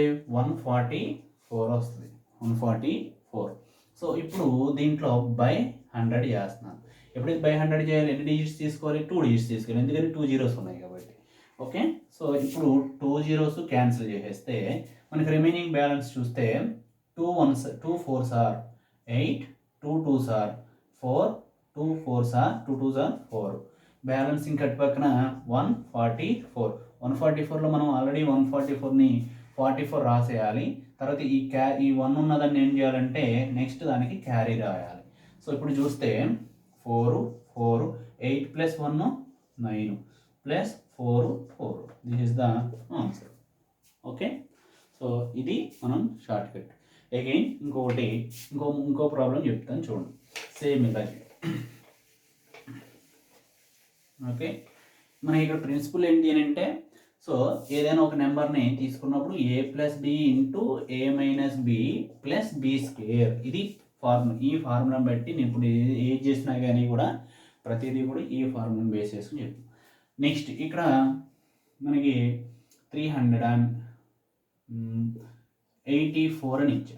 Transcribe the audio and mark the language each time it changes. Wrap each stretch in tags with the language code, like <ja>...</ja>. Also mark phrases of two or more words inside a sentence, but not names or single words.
<te>144 వస్తుంది. 144. సో ఇప్పుడు దీంట్లో బై 100 చేస్తున్నాను. ఎప్పుడైతే బై 100 చేయాలి ఎన్ని డిజిట్స్ తీసుకోవాలి? 2 డిజిట్స్ తీసుకోవాలి, ఎందుకంటే 2 zeros ఉన్నాయి కాబట్టి. ఓకే, సో ఇప్పుడు 2 zeros క్యాన్సిల్ చేసేస్తే మనకి</te> <en>remaining balance</en> <te>చూస్తే</te> <en>2 4s are 8, 2 2s are 4, 2 4s are 2 2s are 4.</en> <te>బ్యాలెన్స్ ఇంకా పక్కన 144. 144లో మనం ఆల్రెడీ 144ని 44 రాసేయాలి. తర్వాత ఈ 1 ఉన్నదాన్ని ఏం చేయాలంటే నెక్స్ట్ దానికి క్యారీ రాయాలి. సో ఇప్పుడు చూస్తే 4 4 8 + 1 9 + 4 4.</te> <en>this is the answer. okay, so</en> <te>ఇది మనం</te> <en>short cut.</en> <te>అగైన్ ఇంకో ప్రాబ్లం చెప్తాను చూడండి, సేమ్ ఇలాగే. ఓకే, మన ఇక్కడ ప్రిన్సిపల్ ఏంటి అని అంటే సో ఏదైనా ఒక నెంబర్ని తీసుకున్నప్పుడు a + b ఇంటూ a -</te> <en>b + b square.</en> <te>ఇది ఫార్ములా. ఈ ఫార్ములాని బట్టి నేను ఇప్పుడు ఏది చేసినా కానీ కూడా ప్రతిదీ కూడా ఈ ఫార్ములాని బేస్ చేసుకుని చెప్తాను. నెక్స్ట్ ఇక్కడ మనకి 384 అని ఇచ్చాం.</te>